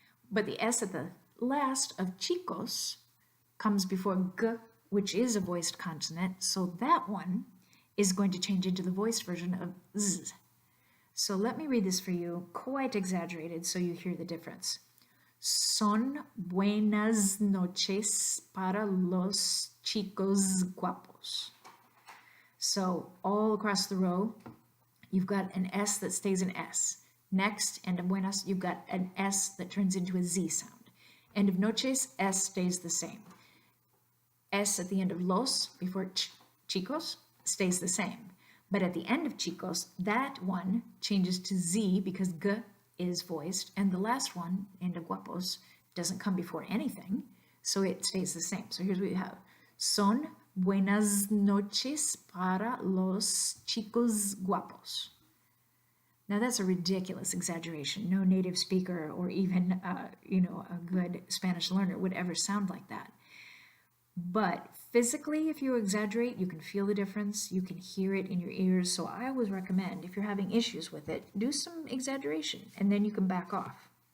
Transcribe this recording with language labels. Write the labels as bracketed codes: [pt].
[en] But the S at the last of chicos comes before G, which is a voiced consonant, so that one is going to change into the voiced version of Z. So let me read this for you, quite exaggerated, so you hear the difference. [es] Son buenas noches para los chicos guapos. [en] So all across the row, you've got an S that stays an S. Next, end of buenas, you've got an S that turns into a Z sound. End of noches, S stays the same. S at the end of los, before chicos, stays the same. But at the end of chicos, that one changes to Z because G is voiced, and the last one, end of guapos, doesn't come before anything, so it stays the same. So here's what you have. [es] Son buenas noches para los chicos guapos. [en] Now that's a ridiculous exaggeration. No native speaker or even a good Spanish learner would ever sound like that. But physically, if you exaggerate, you can feel the difference. You can hear it in your ears. So I always recommend, if you're having issues with it, do some exaggeration and then you can back off.